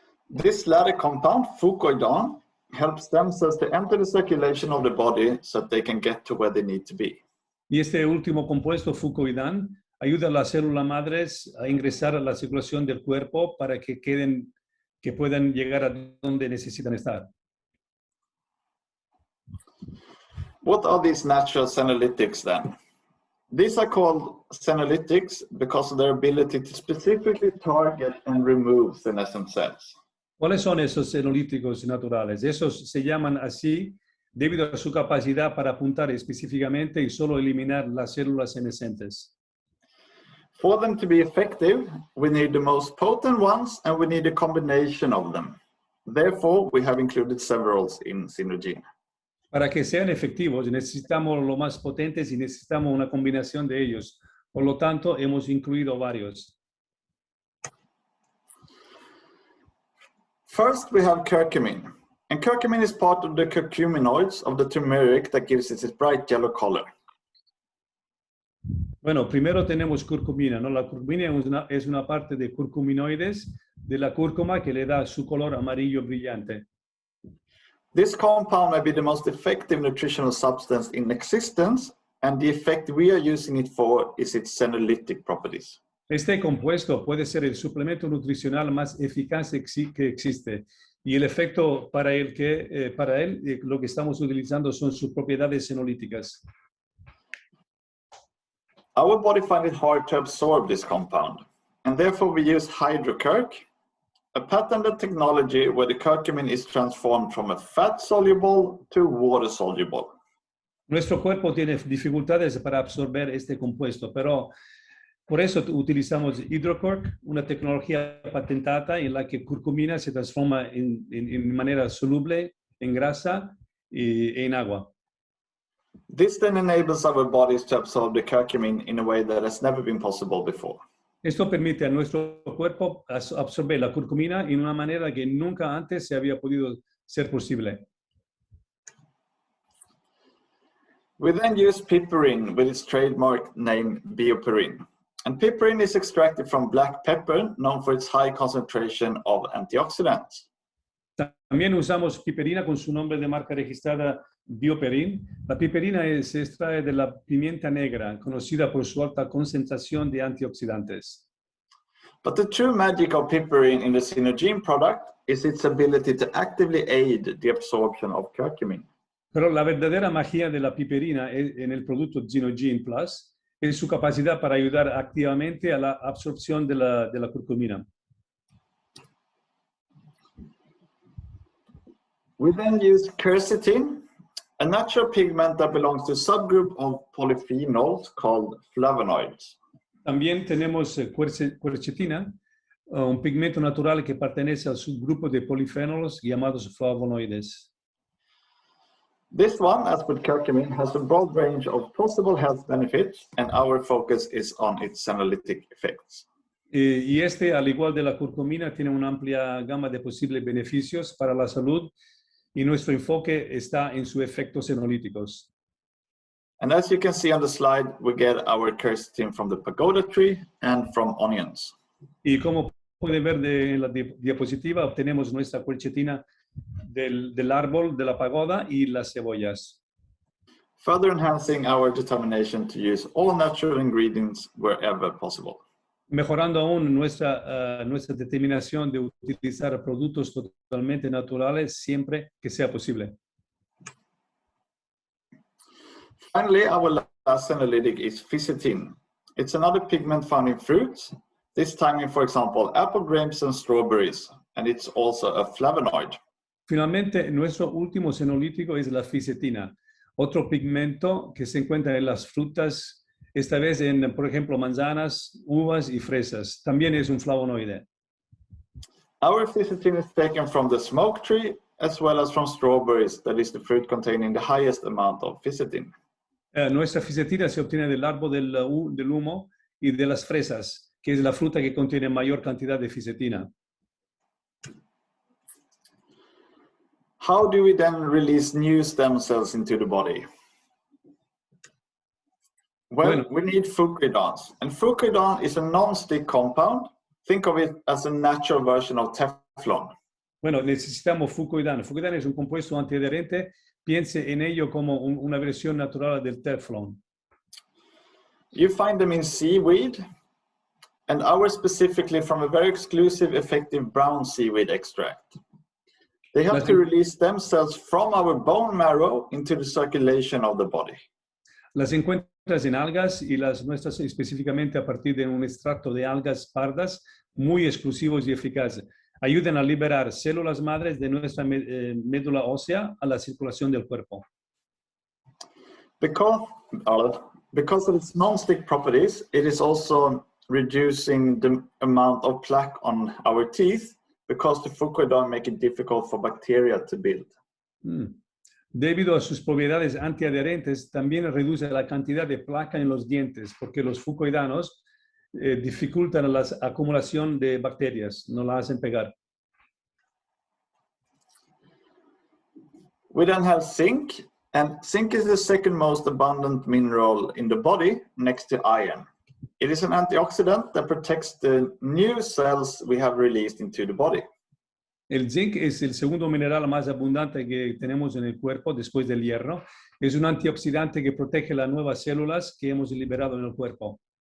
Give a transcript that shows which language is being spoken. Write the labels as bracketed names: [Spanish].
[English] This latter compound, fucoidone, helps stem cells to enter the circulation of the body so that they can get to where they need to be. [Spanish] Y este último compuesto, fucoidán, ayuda a las células madres a ingresar a la circulación del cuerpo para que puedan llegar a donde necesitan estar. [English] What are these natural senolytics then? These are called senolytics because of their ability to specifically target and remove senescent cells. [Spanish] ¿Cuáles son esos senolíticos naturales? Esos se llaman así debido a su capacidad para apuntar específicamente y solo eliminar las células senescentes. [English] For them to be effective, we need the most potent ones and we need a combination of them. Therefore, we have included several in Xenogene. [Spanish] Para que sean efectivos, necesitamos los más potentes y necesitamos una combinación de ellos. Por lo tanto, hemos incluido varios. [English] First, we have curcumin. And curcumin is part of the curcuminoids of the turmeric that gives it its bright yellow color. [Spanish] Bueno, primero tenemos curcumina, ¿no? La curcumina es una parte de curcuminoides de la cúrcuma que le da su color amarillo brillante. [English] This compound may be the most effective nutritional substance in existence, and the effect we are using it for is its senolytic properties. [Spanish] Este compuesto puede ser el suplemento nutricional más eficaz que existe, Y el efecto para él, lo que estamos utilizando son sus propiedades senolíticas. [English] Our body finds it hard to absorb this compound, and therefore we use hydrocurc, a patented technology where the curcumin is transformed from a fat-soluble to water-soluble. [Spanish] Nuestro cuerpo tiene dificultades para absorber este compuesto, pero por eso utilizamos hydrocurc, una tecnología patentada en la que curcumina se transforma en manera soluble en grasa y en agua. [English] This then enables our bodies to absorb the curcumin in a way that has never been possible before. [Spanish] Esto permite a nuestro cuerpo absorber la curcumina en una manera que nunca antes se había podido ser posible. [English] We then use piperine with its trademark name bioperine. And piperine is extracted from black pepper, known for its high concentration of antioxidants. [Spanish] También usamos piperina con su nombre de marca registrada bioperine. La piperina se extrae de la pimienta negra, conocida por su alta concentración de antioxidantes. [English] But the true magic of piperine in the Xenogene product is its ability to actively aid the absorption of curcumin. [Spanish] Pero la verdadera magia de la piperina en el producto Xenogene Plus es su capacidad para ayudar activamente a la absorción de la curcumina. [English] We then use quercetin, a natural pigment that belongs to a subgroup of polyphenols called flavonoids. [Spanish] También tenemos quercetina, un pigmento natural que pertenece al subgrupo de polifenols llamados flavonoides. [English] This one, as with curcumin, has a broad range of possible health benefits, and our focus is on its senolytic effects. [Spanish] Y este, al igual de la curcumina, tiene una amplia gama de posibles beneficios para la salud, y nuestro enfoque está en sus efectos senolíticos. [English] And as you can see on the slide, we get our quercetin from the pagoda tree and from onions. [Spanish] Y como pueden ver en la diapositiva, obtenemos nuestra quercetina del árbol de la pagoda y las cebollas. [English] Further enhancing our determination to use all natural ingredients wherever possible. [Spanish] Mejorando aún nuestra determinación de utilizar productos totalmente naturales siempre que sea posible. [English] Finally, our last senolytic is Ficetine. It's another pigment found in fruits, this time in, for example, apple, grapes, and strawberries, and it's also a flavonoid. [Spanish] Finalmente, nuestro último senolítico es la fisetina, otro pigmento que se encuentra en las frutas, esta vez en, por ejemplo, manzanas, uvas y fresas. También es un flavonoide. [English] Our ficetine is taken from the smoke tree as well as from strawberries, that is the fruit containing the highest amount of ficetine. [Spanish] Nuestra fisetina se obtiene del árbol del humo y de las fresas, que es la fruta que contiene mayor cantidad de fisetina. [English] How do we then release new stem cells into the body? Well, we need fucoidans, and fucoidan is a non-stick compound. Think of it as a natural version of Teflon. [Spanish] Bueno, necesitamos fucoidano. Fucoidano es un compuesto antiadherente. Piense en ello como una versión natural del Teflon. [English] You find them in seaweed, and ours specifically from a very exclusive, effective brown seaweed extract. They help to release stem cells from our bone marrow into the circulation of the body. [Spanish] Las encuentras en algas y las nuestras específicamente a partir de un extracto de algas pardas muy exclusivos y eficaces. Ayudan a liberar células madres de nuestra médula ósea a la circulación del cuerpo. [English] Because of its non-stick properties, it is also reducing the amount of plaque on our teeth, because the fucoidan make it difficult for bacteria to build. [Spanish] Debido a sus propiedades antiadherentes, también reduce la cantidad de placa en los dientes, porque los fucoidanos dificultan la acumulación de bacterias, no la hacen pegar. [English] We then have zinc, and zinc is the second most abundant mineral in the body next to iron. It is an antioxidant that protects the new cells we have released into the body. [Spanish] El zinc es el segundo mineral más abundante que tenemos en el cuerpo después del hierro. Es un antioxidante que protege las nuevas células que hemos liberado en el cuerpo.